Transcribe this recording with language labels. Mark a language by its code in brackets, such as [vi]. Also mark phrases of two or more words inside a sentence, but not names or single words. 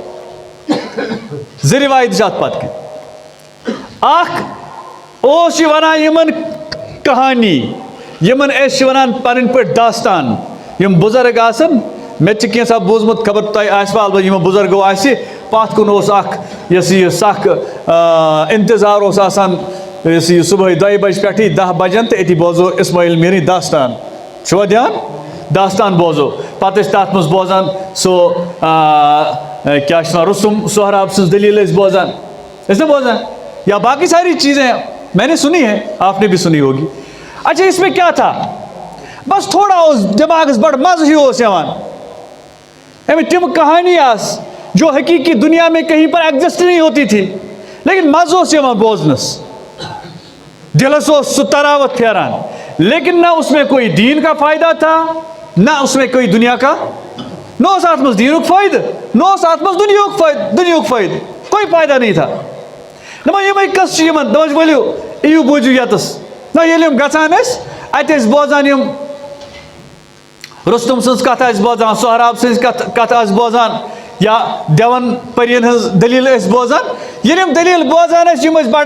[ks] زٕ رِوایت چھِ اتھ پتہٕ کِنۍ اکھ اوس یہِ ونان یِمن کہانی یِمن أسۍ چھِ ونان پنٕنۍ پٲٹھۍ داستان یِم بُزرگ آسن مےٚ تہِ چھِ کینٛژھا بوٗزمُت خبر تۄہہِ آسِوٕ البتہ یِمو بُزرگو آسہِ پتھ کُن اوس اکھ یۄس یہِ سکھ انتظار اوس آسان یُس یہِ صُبحٲے 2 بجہِ پٮ۪ٹھٕے 10 بجن تہٕ أتی بوزو اسماعیل میٖرٕنۍ داستان چھُوا دھیان داستان بوزو پتہٕ ٲسۍ تتھ منٛز بوزان سُہ کیا چھِ ونان رستم سہراب سٕنٛز دٔلیٖل ٲسۍ بوزان ٲسۍ نا [ur] بوزان یا باقی ساری چیزیں میں نے سنی ہے آپ نے بھی سنی ہوگی اچھا اس میں کیا تھا بس تھوڑا [ks] اوس دٮ۪ماغس بڑٕ مزٕ ہیوٗ اوس یِوان اَمہِ تِم کہانی آس [ur] جو حقیقی دنیا میں کہیں پر ایگزسٹ نہیں ہوتی تھی [ks] لیکن مزٕ اوس یِوان بوزنس دلس اوس سُہ تراوت پھیران [ur] لیکن نہ اس میں کوئی دین کا فائدہ تھا نہ اس میں کوئی دنیا کا [ks] نہ اوس اتھ منٛز دیٖنُک فٲیدٕ نہ اوس اتھ منٛز دُنیہُک فٲیدٕ [ur] کوئی فائدہ نہیں تھا [ks] دپان یِمے قٕصہٕ چھِ یِمن دپان چھِ ؤلِو یِیِو بوٗزِو ییٚتس نہ ییٚلہِ یِم گژھان ٲسۍ اَتہِ ٲسۍ بوزان یِم رستم سٕنٛز کتھ آسہِ بوزان سہراب سٕنٛز کتھ آسہِ بوزان یا دیون پرین ہٕنٛز دٔلیٖل ٲسۍ بوزان ییٚلہِ یِم دٔلیٖل بوزان ٲسۍ یِم ٲسۍ بڑٕ